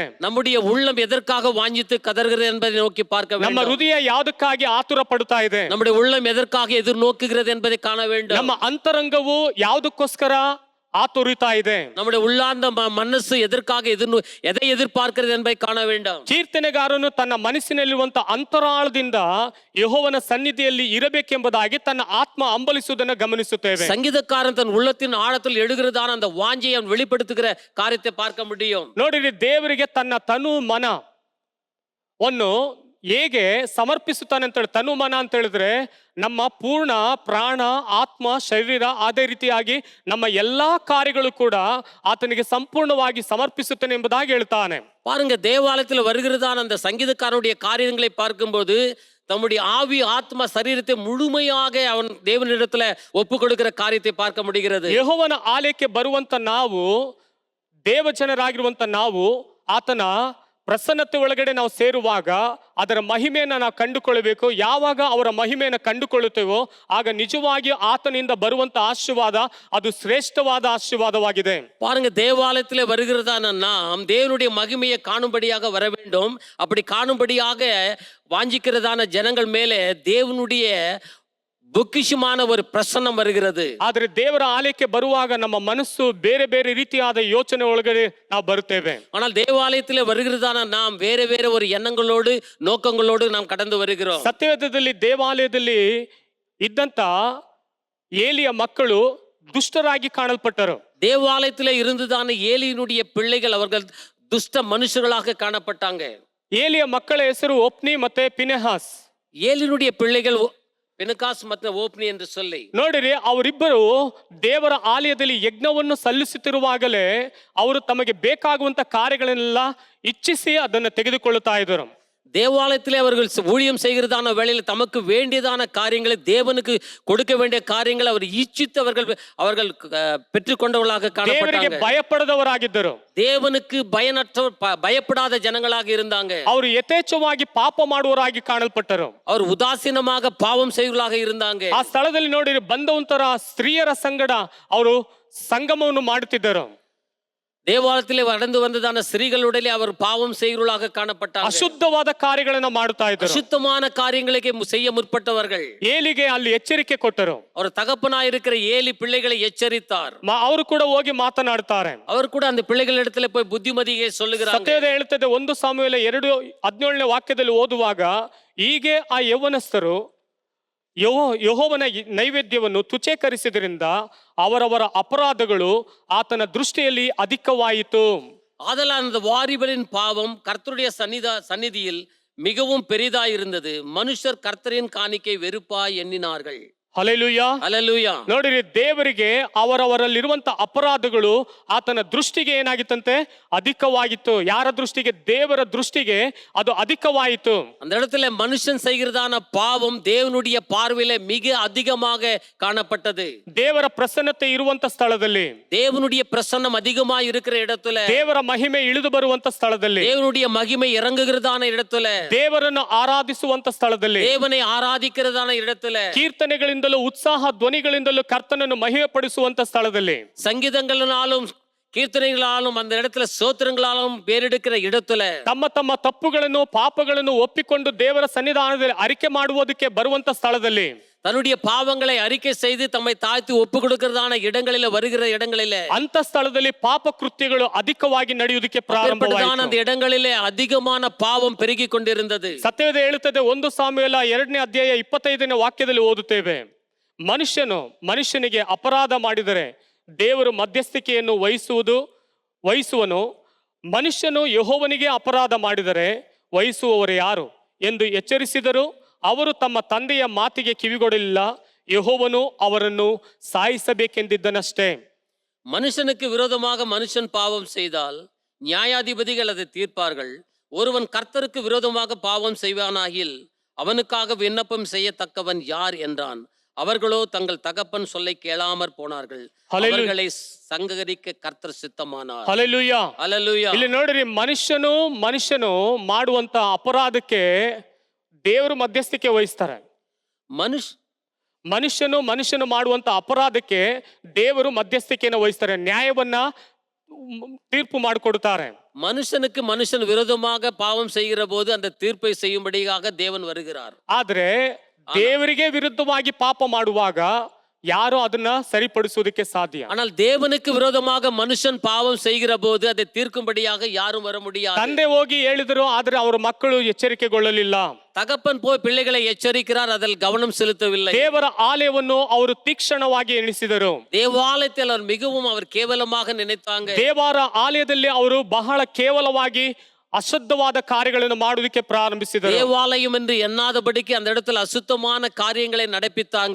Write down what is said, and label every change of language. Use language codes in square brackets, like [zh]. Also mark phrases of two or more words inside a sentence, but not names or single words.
[ta] நம்முடைய உள்ளம் எதற்காக வாஞ்சித்து கதறுகிறது என்பதை நோக்கி பார்க்க வேண்டும். [kn] ನಮ್ಮ ಹೃದಯ ಯಾವುದಕ್ಕಾಗಿ ಆತುರ ಪಡುತ್ತಾ ಇದೆ? [ta] நம்முடைய உள்ளம் எதற்காக எதிர்நோக்குகிறது என்பதை ಕಾಣ வேண்டும். [kn] ನಮ್ಮ ಅಂತರಂಗವು ಯಾವುದಕ್ಕೋಸ್ಕರ ಆತುರಿತಾ ಇದೆ? [ta] நம்முடைய உள்ளார்ந்த மனசு எதற்காக எதை எதிர்பார்க்கிறது என்பதை காண வேண்டும். [kn] ಕೀರ್ತನೆಗಾರನು ತನ್ನ ಮನಸ್ಸಿನಲ್ಲಿರುವಂತ ಅಂತರಾಳದಿಂದ ಯೆಹೋವನ ಸನ್ನಿಧಿಯಲ್ಲಿ ಇರಬೇಕೆಂಬುದಾಗಿ ತನ್ನ ಆತ್ಮ ಹಂಬಲಿಸುವುದನ್ನು ಗಮನಿಸುತ್ತೇವೆ. [ta] சங்கீதக்காரன் தன் உள்ளத்தின் ஆழத்தில் எழுகிறதான அந்த வாஞ்சையை அவன் வெளிப்படுத்துகிற காரியத்தை பார்க்க முடியும். [kn] ನೋಡಿರಿ, ದೇವರಿಗೆ ತನ್ನ ತನು ಮನ ವನ್ನು ಹೇಗೆ ಸಮರ್ಪಿಸುತ್ತಾನೆ ಅಂತ ಹೇಳಿ, ತನು ಮನ ಅಂತ ಹೇಳಿದ್ರೆ ನಮ್ಮ ಪೂರ್ಣ ಪ್ರಾಣ, ಆತ್ಮ, ಶರೀರ, ಅದೇ ರೀತಿಯಾಗಿ ನಮ್ಮ ಎಲ್ಲಾ ಕಾರ್ಯಗಳು ಕೂಡ ಆತನಿಗೆ ಸಂಪೂರ್ಣವಾಗಿ ಸಮರ್ಪಿಸುತ್ತಾನೆ ಎಂಬುದಾಗಿ ಹೇಳ್ತಾನೆ. [ta] பாருங்க, தேவாலயத்தில் வருகிறதான அந்த சங்கீதக்காரனுடைய காரியங்களை பார்க்கும்போது தம்முடைய ஆவி, ஆத்மா, சரீரத்தை முழுமையாக அவன் தேவனிடத்துல ஒப்பு கொடுக்கிற காரியத்தை பார்க்க முடிகிறது. [kn] ಯೆಹೋವನ ಆಲಯಕ್ಕೆ ಬರುವಂತ ನಾವು, ದೇವಜನರಾಗಿರುವಂತ ನಾವು ಆತನ ಪ್ರಸನ್ನತೆ ಒಳಗಡೆ ನಾವು ಸೇರುವಾಗ ಅದರ ಮಹಿಮೆಯನ್ನು ನಾವು ಕಂಡುಕೊಳ್ಳಬೇಕು. ಯಾವಾಗ ಅವರ ಮಹಿಮೆಯನ್ನು ಕಂಡುಕೊಳ್ಳುತ್ತೇವೋ ಆಗ ನಿಜವಾಗಿ ಆತನಿಂದ ಬರುವಂತ ಆಶೀರ್ವಾದ ಅದು ಶ್ರೇಷ್ಠವಾದ ஆசீர்வாதವಾಗಿದೆ. [ta] பாருங்க, தேவாலயத்திலே வருகிறதான நாம் தேவனுடைய மகிமையை காணும்படியாக வர வேண்டும். அப்படி காணும்படியாக வாஞ்சிக்கிறதான ஜனங்கள் மேலே தேவனுடைய பொக்கிஷமான ஒரு பிரசன்னம் வருகிறது. [kn] ಆದರೆ ದೇವರ ಆಲಯಕ್ಕೆ ಬರುವಾಗ ನಮ್ಮ ಮನಸ್ಸು ಬೇರೆ ಬೇರೆ ರೀತಿಯಾದ ಯೋಚನೆ ಒಳಗಡೆ ನಾವು ಬರುತ್ತೇವೆ. [ta] ஆனால் தேவாலயத்திலே வருகிறதான நாம் வேற வேற ஒரு எண்ணங்களோடு நோக்கங்களோடு நாம் கடந்து வருகிறோம். [kn] ಸತ್ಯವೇದದಲ್ಲಿ ದೇವಾಲಯದಲ್ಲಿ ಇದ್ದಂತ ಏಲಿಯ ಮಕ್ಕಳು ದುಷ್ಟರಾಗಿ ಕಾಣಲ್ಪಟ್ಟರು. [ta] தேவாலயத்திலே இருந்துதான ஏலியினுடைய பிள்ளைகள் அவர்கள் துஷ்ட மனுஷர்களாக காணப்பட்டாங்க. [kn] ಏಲಿಯ ಮಕ್ಕಳ ಹೆಸರು ಒಪ್ನಿ ಮತ್ತೆ ಪಿನೆಹಾಸ್. [ta] ஏலியினுடைய பிள்ளைகள் பினகாஸ் [kn] ಮತ್ತು ಓಪ್ನಿ ಎಂದು [ta] சொல்லி [kn] ನೋಡಿರಿ, ಅವರಿಬ್ಬರು ದೇವರ ಆಲಯದಲ್ಲಿ ಯಜ್ಞವನ್ನು ಸಲ್ಲಿಸುತ್ತಿರುವಾಗಲೇ ಅವರು ತಮಗೆ ಬೇಕಾಗುವಂತ ಕಾರ್ಯಗಳನ್ನೆಲ್ಲ ಇಚ್ಛಿಸಿ ಅದನ್ನು ತೆಗೆದುಕೊಳ್ಳುತ್ತಾ ಇದ್ದರು. [ta] தேவாலயத்திலே அவர்கள் ஊழியம் செய்கிறதான வேளையில் தமக்கு வேண்டியதான காரியங்களை தேவனுக்கு கொடுக்க வேண்டிய காரியங்களை அவர் இச்சித்து அவர்கள் பெற்றுக்கொண்டவர்களாக [kn] ದೇವರಿಗೆ [ta] காணப்பட்டாங்க. [kn] ಭಯಪಡದವರಾಗಿದ್ದರು. [ta] தேவனுக்கு பயப்படாத ஜனங்களாக இருந்தாங்க. [kn] ಅವರು ಯಥೇಚ್ಛವಾಗಿ ಪಾಪ ಮಾಡುವವರಾಗಿ ಕಾಣಲ್ಪಟ್ಟರು. [ta] அவர் உதாசீனமாக பாவம் செய்வர்களாக இருந்தாங்க. [kn] ಆ ಸ್ಥಳದಲ್ಲಿ ನೋಡಿರಿ, ಬಂದವಂತರ ಸ್ತ್ರೀಯರ ಸಂಗಡ ಅವರು ಸಂಗಮವನ್ನು ಮಾಡುತ್ತಿದ್ದರು. [ta] தேவாலயத்திலே நடந்து வந்ததான ஸ்திரீகளுடைய அவர் பாவம் செய்கிறவர்களாக காணப்பட்டாங்க. [kn] ಅಶುದ್ಧವಾದ ಕಾರ್ಯಗಳನ್ನು ಮಾಡುತ್ತಾ ಇದ್ದರು. [ta] அசுத்தமான காரியங்களுக்கு செய்ய முற்பட்டவர்கள். [kn] ಏಲಿಗೆ ಅಲ್ಲಿ ಎಚ್ಚರಿಕೆ ಕೊಟ್ಟರು. [ta] அவர் தகப்பனாய் இருக்கிற ஏலி பிள்ளைகளை எச்சரித்தார். [kn] ಅವರು ಕೂಡ ಹೋಗಿ ಮಾತನಾಡ್ತಾರೆ. [ta] அவர் கூட அந்த பிள்ளைகளிடத்துல போய் புத்திமதியை சொல்லுகிறாங்க. [kn] ಸತ್ಯವೇದ ಹೇಳುತ್ತದೆ 1 ಸಾಮುವೇಲ 2:17 ವಾಕ್ಯದಲ್ಲಿ ಓದುವಾಗ, ಹೀಗೆ ಆ ಯೌವನಸ್ಥರು ಯೆಹೋವನ ನೈವೇದ್ಯವನ್ನು ತುಚ್ಛೀಕರಿಸಿದ್ರಿಂದ ಅವರವರ ಅಪರಾಧಗಳು ಆತನ ದೃಷ್ಟಿಯಲ್ಲಿ ಅಧಿಕವಾಯಿತು. [ta] ஆதலால் அந்த வாரிபலின் பாவம் கர்த்தருடைய சந்நிதியில் மிகவும் பெரிதாயிருந்தது. மனுஷர் கர்த்தரின் காணிக்கை வெறுப்பாய் எண்ணினார்கள். [kn] ಹಲ್ಲೆಲೂಯಾ, [ta] ஹல்லேலூயா. [kn] ನೋಡಿರಿ, ದೇವರಿಗೆ ಅವರವರಲ್ಲಿರುವಂತ ಅಪರಾಧಗಳು ಆತನ ದೃಷ್ಟಿಗೆ ಏನಾಗಿತ್ತಂತೆ, ಅಧಿಕವಾಗಿತ್ತು. ಯಾರ ದೃಷ್ಟಿಗೆ? ದೇವರ ದೃಷ್ಟಿಗೆ ಅದು ಅಧಿಕವಾಯಿತು. [ta] அந்த இடத்துல மனுஷன் செய்கிறதான பாவம் தேவனுடைய பார்வையில மிக அதிகமாக காணப்பட்டது. [kn] ದೇವರ ಪ್ರಸನ್ನತೆ ಇರುವಂತ ಸ್ಥಳದಲ್ಲಿ, [ta] தேவனுடைய பிரசன்னம் அதிகமா இருக்கிற இடத்துல, [kn] ದೇವರ ಮಹಿಮೆ ಇಳಿದು ಬರುವಂತ ಸ್ಥಳದಲ್ಲಿ, [ta] தேவனுடைய மகிமை இறங்குகிறதான இடத்துல, [kn] ದೇವರನ್ನು ಆರಾಧಿಸುವಂತ ಸ್ಥಳದಲ್ಲಿ, [ta] தேவனை ஆராதிக்கிறதான இடத்துல, [kn] ಕೀರ್ತನೆಗಳಿಂದಲೂ ಉತ್ಸಾಹ ಧ್ವನಿಗಳಿಂದಲೂ ಕರ್ತನನ್ನು ಮಹಿಮೆ ಪಡಿಸುವಂತ ಸ್ಥಳದಲ್ಲಿ, [ta] சங்கீதங்களாலும் கீர்த்தனைகளாலும் அந்த இடத்துல ஸ்தோத்திரங்களாலும் பேரெடுக்கிற இடத்துல, [kn] ತಮ್ಮ ತಮ್ಮ ತಪ್ಪುಗಳನ್ನು ಪಾಪಗಳನ್ನು ಒಪ್ಪಿಕೊಂಡು ದೇವರ ಸನ್ನಿಧಾನದಲ್ಲಿ ಅರಿಕೆ ಮಾಡುವುದಕ್ಕೆ ಬರುವಂತ ಸ್ಥಳದಲ್ಲಿ, [ta] தன்னுடைய பாவங்களை அறிக்கை செய்து தம்மை தாழ்த்தி ஒப்பு கொடுக்கிறதான இடங்களில வருகிற இடங்களில, [kn] ಅಂತ ಸ್ಥಳದಲ್ಲಿ ಪಾಪ ಕೃತ್ಯಗಳು ಅಧಿಕವಾಗಿ ನಡೆಯುವುದಕ್ಕೆ ಪ್ರಾರಂಭವಾಯಿತು. [ta] அந்த இடங்களிலே அதிகமான பாவம் பெருகி கொண்டிருந்தது. [kn] ಸತ್ಯವೇದ ಹೇಳುತ್ತದೆ 1 ಸಾಮುವೇಲ 2ನೇ ಅಧ್ಯಾಯ 25ನೇ ವಾಕ್ಯದಲ್ಲಿ ಓದುತ್ತೇವೆ, ಮನುಷ್ಯನಿಗೆ ಅಪರಾಧ ಮಾಡಿದರೆ ದೇವರು ಮಧ್ಯಸ್ಥಿಕೆಯನ್ನು ವಹಿಸುವನು. ಮನುಷ್ಯನು ಯೆಹೋವನಿಗೆ ಅಪರಾಧ ಮಾಡಿದರೆ ವಹಿಸುವವರು ಯಾರು ಎಂದು ಎಚ್ಚರಿಸಿದರು. ಅವರು ತಮ್ಮ ತಂದೆಯ ಮಾತಿಗೆ ಕಿವಿಗೊಡಲಿಲ್ಲ. ಯೆಹೋವನು ಅವರನ್ನು ಸಾಯಿಸಬೇಕೆಂದಿದ್ದನಷ್ಟೇ. [ta] மனுஷனுக்கு விரோதமாக மனுஷன் பாவம் செய்தால் நியாயாதிபதிகள் அதை தீர்ப்பார்கள். ஒருவன் கர்த்தருக்கு விரோதமாக பாவம் செய்வானாகில் அவனுக்காக விண்ணப்பம் செய்யத்தக்கவன் யார் என்றான். அவர்களோ தங்கள் தகப்பன் சொல்லை கேளாமற் போனார்கள். அவர்களை சங்கரிக்க கர்த்தர் சித்தமானார். [kn] ಹಲ್ಲೆಲೂಯಾ, ಹಲ್ಲೆಲೂಯಾ. ಇಲ್ಲಿ ನೋಡ್ರಿ, ಮನುಷ್ಯನು ಮಾಡುವಂತ ಅಪರಾಧಕ್ಕೆ ದೇವರು ಮಧ್ಯಸ್ಥಿಕೆ ವಹಿಸ್ತಾರೆ. ಮನುಷ್ಯನು ಮಾಡುವಂತ ಅಪರಾಧಕ್ಕೆ ದೇವರು ಮಧ್ಯಸ್ಥಿಕೆಯನ್ನು ವಹಿಸ್ತಾರೆ, ನ್ಯಾಯವನ್ನ ತೀರ್ಪು ಮಾಡಿಕೊಡುತ್ತಾರೆ. [ta] மனுஷனுக்கு மனுஷன் விரோதமாக பாவம் செய்கிற போது அந்த தீர்ப்பை செய்யும்படியாக தேவன் வருகிறார். [kn] ಆದ್ರೆ ದೇವರಿಗೆ ವಿರುದ್ಧವಾಗಿ ಪಾಪ ಮಾಡುವಾಗ ಯಾರು ಅದನ್ನ ಸರಿಪಡಿಸುವುದಕ್ಕೆ ಸಾಧ್ಯ? [ta] ஆனால் தேவனுக்கு விரோதமாக மனுஷன் பாவம் செய்கிற போது அதை தீர்க்கும்படியாக யாரும் வர முடியாது. [kn] ತಂದೆ ಹೋಗಿ ಹೇಳಿದ್ರು, ಆದ್ರೆ ಅವರ ಮಕ್ಕಳು ಎಚ್ಚರಿಕೆಗೊಳ್ಳಲಿಲ್ಲ. [ta] தகப்பன் போய் பிள்ளைகளை எச்சரிக்கிறார், அதில் கவனம் செலுத்தவில்லை. [kn] ದೇವರ ಆಲಯವನ್ನು ಅವರು ತೀಕ್ಷ್ಣವಾಗಿ ಎಣಿಸಿದರು. [ta] தேவாலயத்தில் அவர் மிகவும் அவர் கேவலமாக நினைத்தாங்க. [kn] ದೇವರ ಆಲಯದಲ್ಲಿ ಅವರು ಬಹಳ ಕೇವಲವಾಗಿ ಅಶುದ್ಧವಾದ ಕಾರ್ಯಗಳನ್ನು ಮಾಡುವುದಕ್ಕೆ ಪ್ರಾರಂಭಿಸಿದರು. [ta] தேவாலயம் என்று எண்ணாதபடிக்கு அந்த இடத்துல அசுத்தமான காரியங்களை நடப்பித்தாங்க.